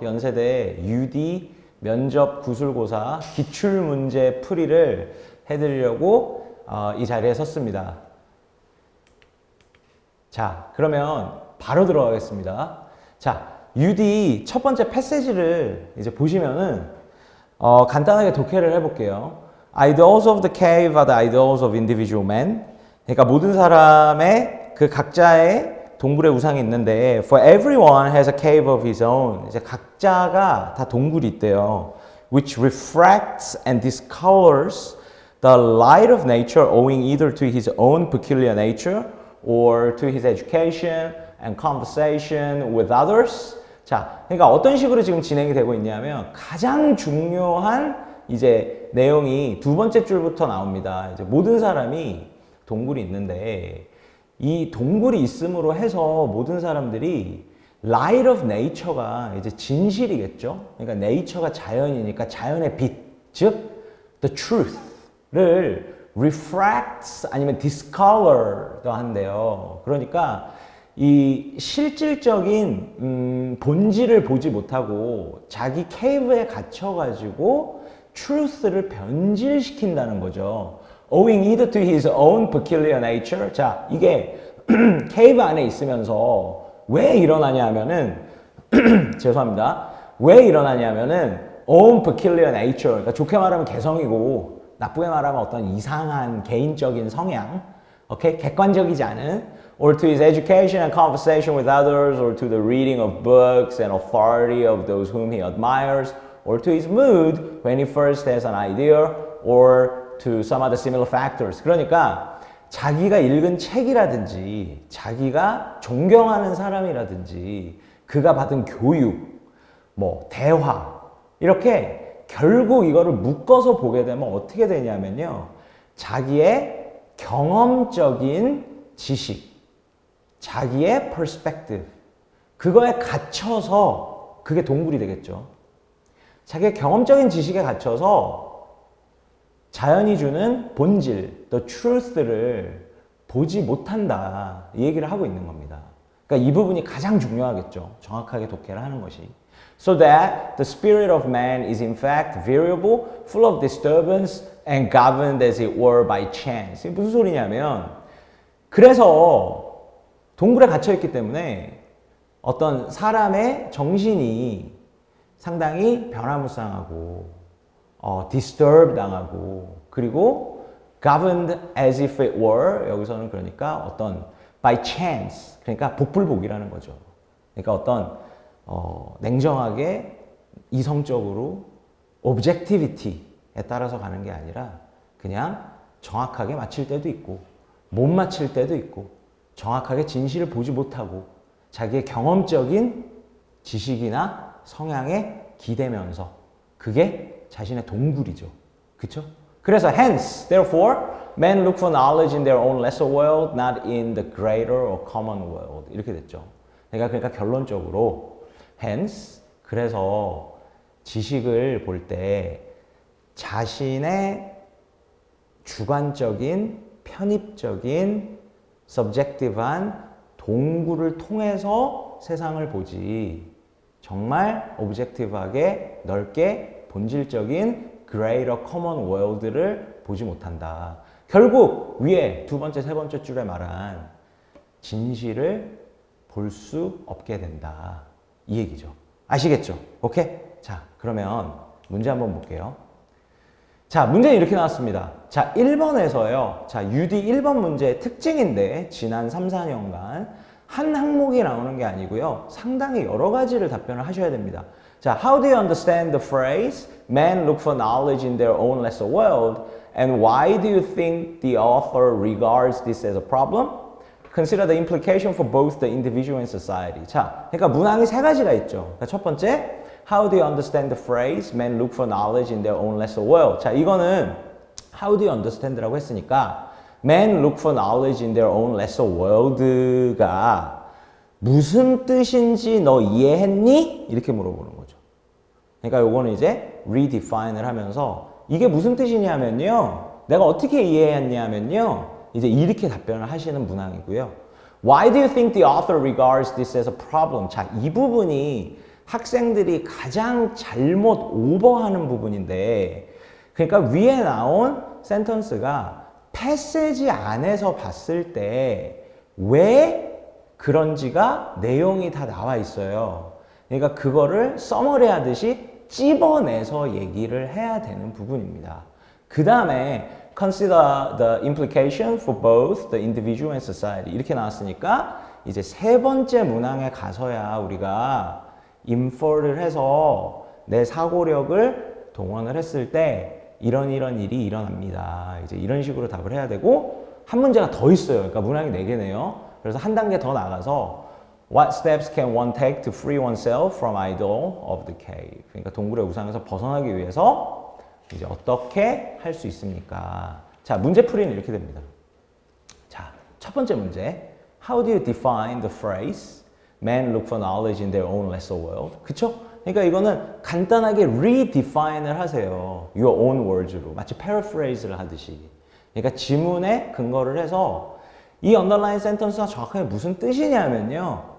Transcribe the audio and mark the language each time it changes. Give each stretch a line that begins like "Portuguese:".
Korean: 연세대 UD 면접 구술고사 기출문제 풀이를 해드리려고 이 자리에 섰습니다. 자, 그러면 바로 들어가겠습니다. 자, UD 첫 번째 패시지를 이제 보시면은 간단하게 독해를 해볼게요.
English: Idols of the cave are the idols of individual men.
Korean: 그러니까 모든 사람의 그 각자의 동굴의 우상이 있는데
English: For everyone has a cave of his own.
Korean: 이제 각자가 다 동굴이 있대요.
English: Which refracts and discolors the light of nature owing either to his own peculiar nature or to his education and conversation with others.
Korean: 자, 그러니까 어떤 식으로 지금 진행이 되고 있냐면 가장 중요한 이제 내용이 두 번째 줄부터 나옵니다. 이제 모든 사람이 동굴이 있는데 이 동굴이 있음으로 해서 모든 사람들이
English: light of nature
Korean: 가 이제 진실이겠죠. 그러니까 nature가 자연이니까 자연의 빛, 즉
English: the truth
Korean: 를 refracts 아니면 discolor도 한대요. 그러니까 이 실질적인 본질을 보지 못하고 자기 케이브에 갇혀가지고 truth를 변질시킨다는 거죠.
English: Owing either to his own peculiar nature.
Korean: 자, 이게 케이브 안에 있으면서 왜 일어나냐 하면은 죄송합니다. 왜 일어나냐 하면은 own peculiar nature. 그러니까 좋게 말하면 개성이고 나쁘게 말하면 어떤 이상한 개인적인 성향. 오케이? 객관적이지 않은
English: or to his education and conversation with others, or to the reading of books and authority of those whom he admires, or to his mood when he first has an idea, or to some other similar factors.
Korean: 그러니까 자기가 읽은 책이라든지 자기가 존경하는 사람이라든지 그가 받은 교육, 뭐 대화 이렇게 결국 이거를 묶어서 보게 되면 어떻게 되냐면요. 자기의 경험적인 지식, 자기의 perspective, 그거에 갇혀서 그게 동굴이 되겠죠. 자기의 경험적인 지식에 갇혀서 자연이 주는 본질,
English: the truth
Korean: 를 보지 못한다. 이 얘기를 하고 있는 겁니다. 그러니까 이 부분이 가장 중요하겠죠. 정확하게 독해를 하는 것이.
English: So that the spirit of man is in fact variable, full of disturbance and governed as it were by chance.
Korean: 이게 무슨 소리냐면 그래서 동굴에 갇혀있기 때문에 어떤 사람의 정신이 상당히 변화무쌍하고 disturb 당하고 그리고
English: governed as if it were
Korean: 여기서는 그러니까 어떤
English: by chance
Korean: 그러니까 복불복이라는 거죠. 그러니까 어떤 냉정하게 이성적으로 objectivity에 따라서 가는 게 아니라 그냥 정확하게 맞힐 때도 있고 못 맞힐 때도 있고 정확하게 진실을 보지 못하고 자기의 경험적인 지식이나 성향에 기대면서 그게 자신의 동굴이죠. 그쵸? 그래서
English: hence, therefore, men look for knowledge in their own lesser world, not in the greater or common world.
Korean: 이렇게 됐죠. 그러니까 결론적으로 hence, 그래서 지식을 볼 때 자신의 주관적인, 편입적인 subjective한 동굴을 통해서 세상을 보지 정말 objective하게 넓게 본질적인
English: greater common world
Korean: 를 보지 못한다. 결국 위에 두 번째, 세 번째 줄에 말한 진실을 볼 수 없게 된다. 이 얘기죠. 아시겠죠? 오케이? 자, 그러면 문제 한번 볼게요. 자, 문제는 이렇게 나왔습니다. 자, 1번에서요. 자, UD 1번 문제의 특징인데 지난 3, 4년간 한 항목이 나오는 게 아니고요. 상당히 여러 가지를 답변을 하셔야 됩니다.
English: 자, how do you understand the phrase men look for knowledge in their own lesser world and why do you think the author regards this as a problem? Consider the implication for both the individual and society.
Korean: 자, 그러니까 문항이 세 가지가 있죠. 그러니까 첫 번째
English: How do you understand the phrase men look for knowledge in their own lesser world?
Korean: 자, 이거는
English: How do you understand
Korean: 라고 했으니까
English: Men look for knowledge in their own lesser world
Korean: 가 무슨 뜻인지 너 이해했니? 이렇게 물어보는 거죠. 그러니까 요거는 이제 redefine을 하면서 이게 무슨 뜻이냐면요. 내가 어떻게 이해했냐면요. 이제 이렇게 답변을 하시는 문항이고요.
English: Why do you think the author regards this as a problem?
Korean: 자, 이 부분이 학생들이 가장 잘못 오버하는 부분인데 그러니까 위에 나온 센턴스가 패세지 안에서 봤을 때 왜 그런지가 내용이 다 나와 있어요. 그러니까 그거를 써머리 하듯이 찝어내서 얘기를 해야 되는 부분입니다. 그 다음에
English: consider the implication for both the individual and society
Korean: 이렇게 나왔으니까 이제 세 번째 문항에 가서야 우리가 infer를 해서 내 사고력을 동원을 했을 때 이런 일이 일어납니다. 이제 이런 식으로 답을 해야 되고 한 문제가 더 있어요. 그러니까 문항이 4개네요. 그래서 한 단계 더 나가서
English: What steps can one take to free oneself from idol of the cave?
Korean: 그러니까 동굴의 우상에서 벗어나기 위해서 이제 어떻게 할 수 있습니까? 자, 문제풀이는 이렇게 됩니다. 자, 첫 번째 문제.
English: How do you define the phrase men look for knowledge in their own lesser world?
Korean: 그쵸? 그러니까 이거는 간단하게 redefine을 하세요.
English: Your own words
Korean: 로. 마치 paraphrase를 하듯이. 그러니까 지문에 근거를 해서 이 underline sentence가 정확하게 무슨 뜻이냐면요.